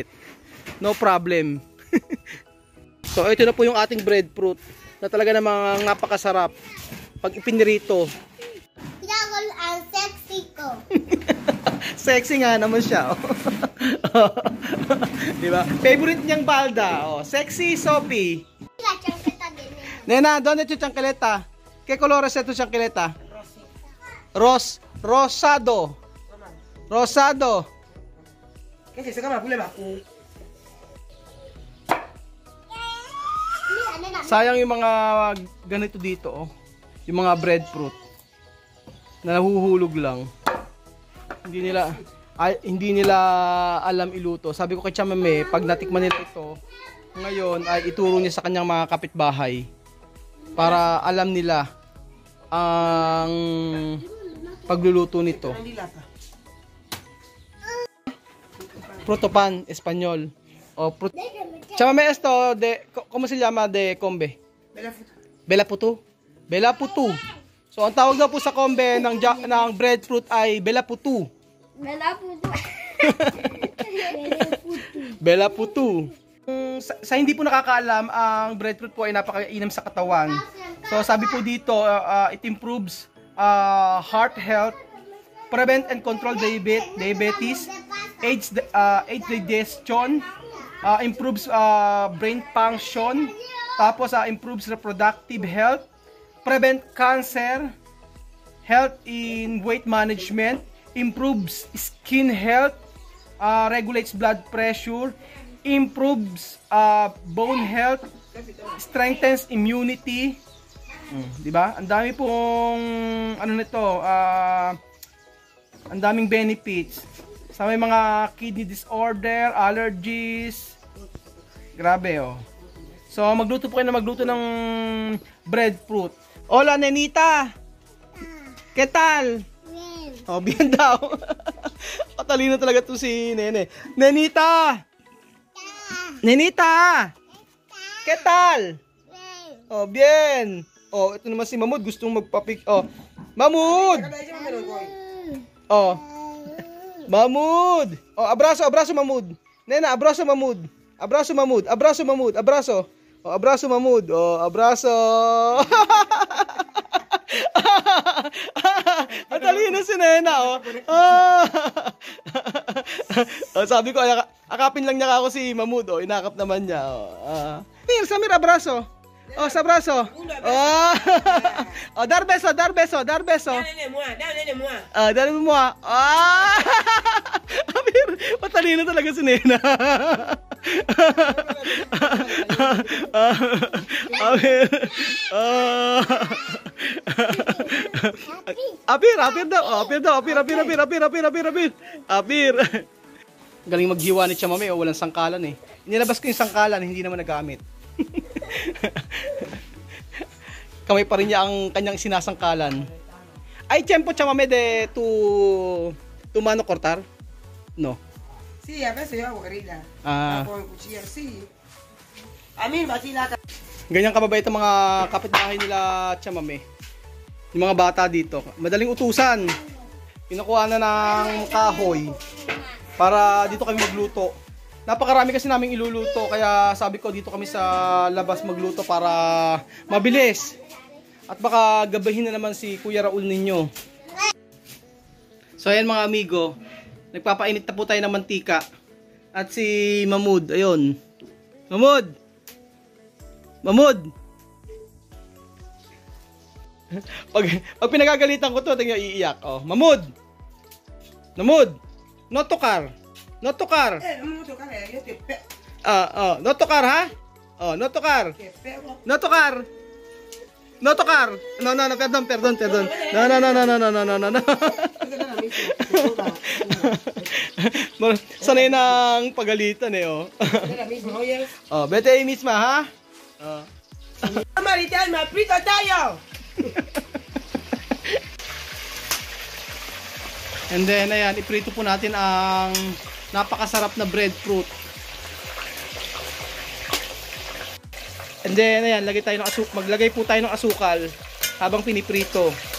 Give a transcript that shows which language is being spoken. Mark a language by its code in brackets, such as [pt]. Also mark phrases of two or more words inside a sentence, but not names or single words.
[en] No problem. [tl] So ito na po yung ating breadfruit na talaga namang napakasarap pag ipinirito. Pinakol ang sexy ko. Sexy nga naman siya. Oh. Diba? Favorite niyang balda. Oh. Sexy Sophie. [es] Nena, ¿dónde tu chancleta? ¿Qué colores es tu chancleta? Rosado. Rosado. [tl] Kasi sa kamera, problema ako. Sayang yung mga ganito dito, oh. Yung mga breadfruit na nahuhulog lang. Hindi nila alam iluto. Sabi ko kay chamame, pag natikman nila ito, ngayon ay ituro niya sa kanyang mga kapitbahay para alam nila ang pagluluto nito. Protopan, Espanyol. O, chamame esto de, ¿cómo se llama de combe? Bela putu. Bela putu. So, ang tawag daw po sa combe ng breadfruit ay bela putu. Bela puto. Bela putu. Sa hindi po nakakaalam, ang breadfruit po ay napakainam sa katawan. So, sabi po dito, [en] it improves heart health, prevent and control diabetes, aids digestion, improves brain function, tapos improves reproductive health, prevent cancer, health in weight management, improves skin health, regulates blood pressure, improves bone health, strengthens immunity. [tl] Di ba? Ang dami pong ano nito, ang daming benefits. Sa may mga kidney disorder, allergies. Grabe, oh. So, magluto po kayo na magluto ng breadfruit. [es] Hola, nenita! ¿Qué tal? Bien. [tl] Oh, bien daw. Patalino talaga to si Nene. Nenita! Nenita! [es] ¿Qué tal? Bien. Oh, bien. [tl] Oh, ito naman si Mamud, gustong magpapik. Oh, Mamud! Oh, Mamud! [es] Oh, abraso, abraso Mamud. Nena, abraso Mamud. Abraso Mamud, abraso Mamud, abraso. Oh, abraso Mamud. Oh, abraso. [tl] Ang talino si Nena, oh. Oh, sabi ko, akapin lang niya ako si Mamud, oh. Inakap naman niya, oh. Samir, abraso. Oh, sa braso. Oh. [es] Oh, dar beso, dar beso, dar beso. [tl] Dali mo. Ah! Amir, matalino talaga si Nena. Amir. Apir daw. Apir. Galing maghiwa ni Chamame, oh, walang sangkalan eh. Inilabas ko yung sangkalan, hindi naman nagamit. Kamay pa rin niya ang kanyang sinasangkalan. Ay, [es] tiempo chamame de tu mano cortar? No. Sí, a veces yo hago grilla. Ah. Con el cuchillo, sí. A mí, batila. [tl] Ganyan kababait ang mga kapitbahay nila chamame. Yung mga bata dito. Madaling utusan. Pinukuha na ng kahoy para dito kami magluto. Napakarami kasi naming iluluto, kaya sabi ko dito kami sa labas magluto para mabilis. At baka gabahin na naman si Kuya Raul ninyo. So ayan mga amigo, nagpapainit na po tayo ng mantika. At si Mahmoud, ayun. Mahmoud! Mahmoud! pag pinagagalitan ko to, tingnan iiyak. [es] Oh, Mahmoud! Mahmoud! Not to car! Not to car! No me tocar, yo te pego. Not to car, ha? Oh, not to car! Te pego. Not to car! No to car. No, perdón. No. [tl] Sanay ng pagalitan eh, oh. [es] Oh, vete ahí misma, ha? Oh. [tl] Maritel, [es] me aprieto [tl] tayo. [en] And then, [tl] ayan, iprito po natin ang napakasarap na breadfruit. [en] And then, [tl] ayan, maglagay po tayo ng asukal habang piniprito.